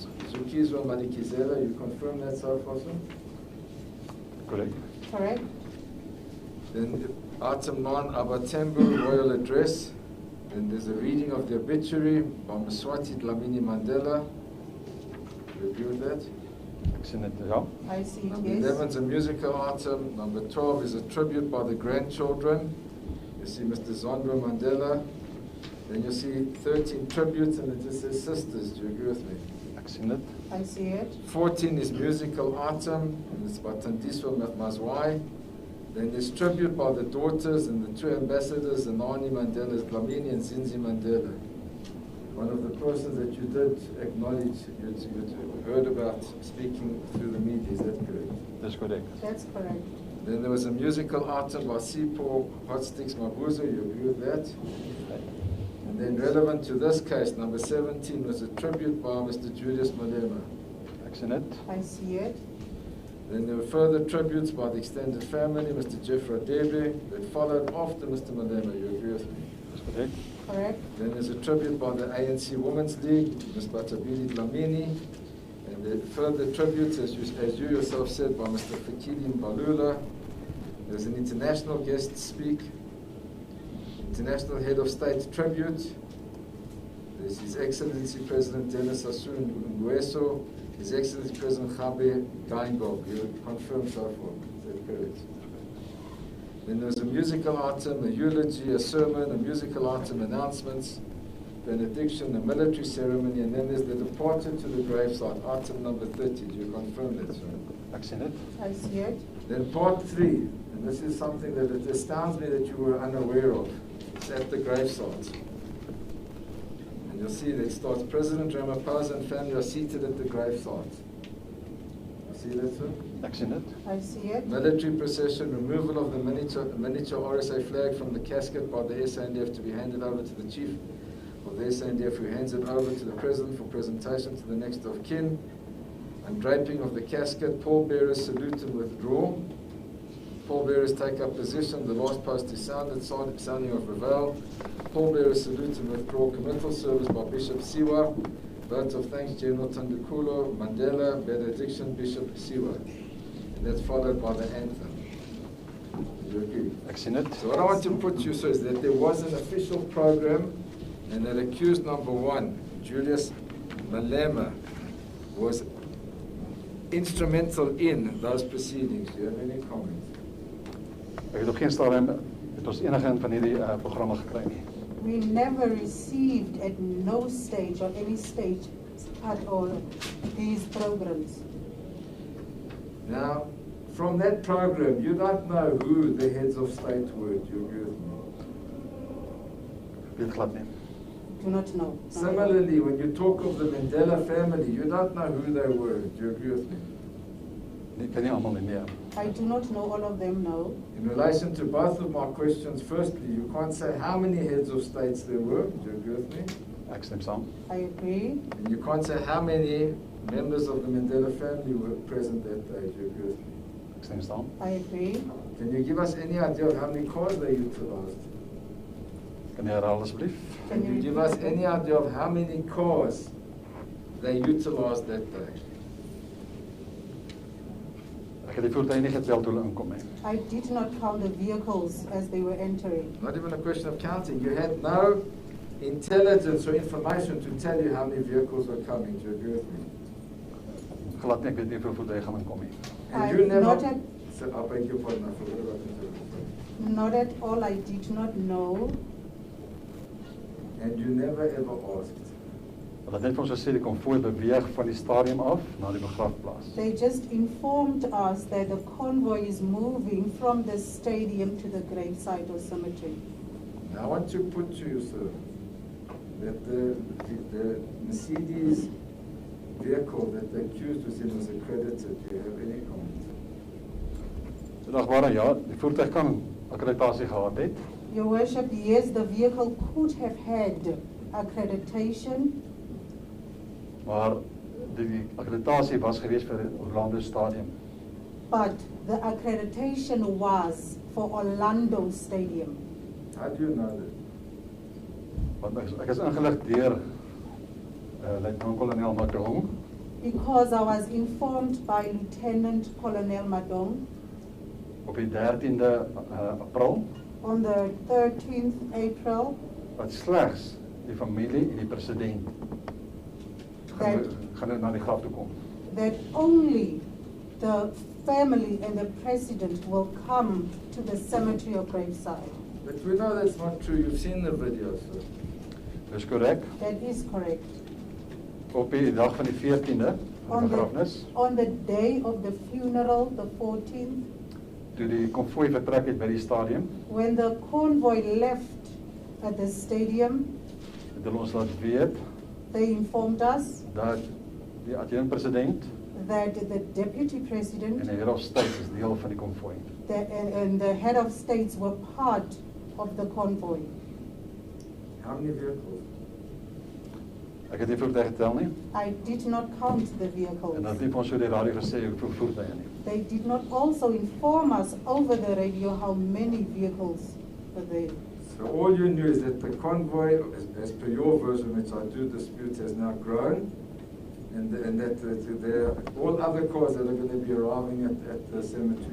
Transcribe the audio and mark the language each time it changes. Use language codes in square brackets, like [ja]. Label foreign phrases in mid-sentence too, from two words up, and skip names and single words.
[en] Zukizwa Madikizela. You confirm that so far, sir? Correct. Correct? Then item 9, Abatembu royal address. Then there's a reading of the obituary by Mswati Dlamini Mandela. You agree with that? [af] Ek sien dit ja. [en] I see it, Number yes. 11 is a musical item. Number 12 is a tribute by the grandchildren. You see Mr. Zondro Mandela. Then you see 13 tributes, and it just says sisters. Do you agree with me? [af] Ek sien dit. [en] I see it. 14 is musical item, and it's by Tandiswa Mazwai. Then there's tribute by the daughters and the 2 ambassadors, Anani Mandela, Dlamini and Zinzi Mandela. One of the persons that you did acknowledge, you heard about speaking through the media, is that correct? [af] Dis korrek. [en] That's correct. Then there was a musical item by Sipho Hotsticks Mabuza. You agree with that? And then relevant to this case, number 17 was a tribute by Mr. Julius Malema. [af] Ek sien dit. [en] I see it. Then there were further tributes by the extended family, Mr. Jeff Radebe, that followed after Mr. Malema. You agree with me? [af] Dis korrek. [en] Correct? Then there's a tribute by the ANC Women's League, Ms. Batabili Dlamini, and the further tributes, as you yourself said, by Mr. Fikili Mbalula. There's an international guest speak, International Head of State tribute. There's His Excellency President Dennis Sassou Nguesso, His Excellency President Khabe Geingob. You confirm so far, is that correct? Then there's a musical item, a eulogy, a sermon, a musical item, announcements, benediction, a military ceremony, and then there's the departure to the gravesite, item number 30. Do you confirm that, sir? [af] Ek sien dit. [en] I see it. Then part 3, and this is something that it astounds me that you were unaware of. It's at the gravesite. And you'll see that it starts, President Ramaphosa and family are seated at the gravesite. You see that, sir? [af] Ek sien dit. [en] I see it. Military procession, removal of the miniature RSA flag from the casket by the SANDF to be handed over to the chief of the SANDF, who hands it over to the president for presentation to the next of kin. And draping of the casket, pallbearers salute and withdraw. Pallbearers take up position, the last post is sounded, sounding of reveille. Pallbearers salute and withdraw. Committal service by Bishop Siwa. Vote of thanks, General Tandukulo, Mandela, benediction, Bishop Siwa. And that's followed by the anthem. You agree? [af] Ek sien dit. [en] So what I want to put you so is that there was an official program and that accused number 1, Julius Malema, was instrumental in those proceedings. Do you have any comments? [af] Ek het op geen stadium het ons enige een van hierdie programme gekry nie. [en] We never received at no stage or any stage at all these programs. Now, from that program, you don't know who the heads of state were. Do you agree with me? [af] Ek weet glad nie. [en] Do not know. Similarly, when you talk of the Mandela family, you don't know who they were. Do you agree with me? [af] Ek ken nie almal nie, nee. [en] I do not know all of them now. In relation to both of my questions, firstly, you can't say how many heads of states there were. Do you agree with me? [af] Ek stem saam. [en] I agree. And you can't say how many members of the Mandela family were present that day. Do you agree with me? [af] Ek stem saam. [en] I agree. Can you give us any idea of how many cars they utilized? [af] Kan jy herhaal asseblief? [en] Can you give us any idea of how many cars they utilized that day? [af] Ek het die voertuie nie getel toe hulle inkom nie. [en] I did not count the vehicles as they were entering. Not even a question of counting. You had no intelligence or information to tell you how many vehicles were coming. Do you agree with me? [af] Glad nie, ek weet nie hoeveel voertuie gaan inkom nie. [en] And you never... Not at, So, I beg your pardon, I forgot about interrupting. not at all. I did not know. And you never ever asked. [af] Hulle het net vir ons gesê die konvooi beweeg van die stadium af na die begrafplaas. [en] They just informed us that the convoy is moving from the stadium to the gravesite or cemetery. Now I want to put to you, sir, that the Mercedes vehicle that the accused was in was accredited. Do you have any comment? [af] Dagbare, ja, die voertuig kan akkreditasie gehad het. [en] Your Worship, yes, the vehicle could have had accreditation, [af] Maar die akkreditasie was gewees vir die Orlando Stadium. [en] but the accreditation was for Orlando Stadium. How do you know that? [af] Want ek is ingelig deur Luitenant-Kolonel Madong [en] Because I was informed by Lieutenant Colonel Madong [af] op die 13de April [en] on the 13th April [af] dat slegs die familie en die president gaan na die graf toe kom. [en] that only the family and the president will come to the cemetery or graveside. But we know that's not true. You've seen the video, sir. [af] Dis korrek. [en] That is correct. [af] Op die dag van die 14de, [en] On [af] begrafnis, [en] on the day of the funeral, the 14th, [af] toe die konvooi vertrek het by die stadium, [en] when the convoy left at the stadium, [af] het hulle ons laat weet [en] they informed us [af] dat die adjunkt-president [en] that the deputy [af] en [en] president [af] die [en] head of state [af] is deel van die konvooi. [en] and the head of states were part of the convoy. How many vehicles? [af] Ek het nie voertuie getel nie, [en] I did not count the [af] en [en] vehicles. [af] dat nie vir ons so die radio gesê hoeveel voertuie nie. [en] They did not also inform us over the radio how many vehicles were there. So all you knew is that the convoy, as per your version, which I do dispute, has now grown, and that there are all other cars that are going to be arriving at the cemetery.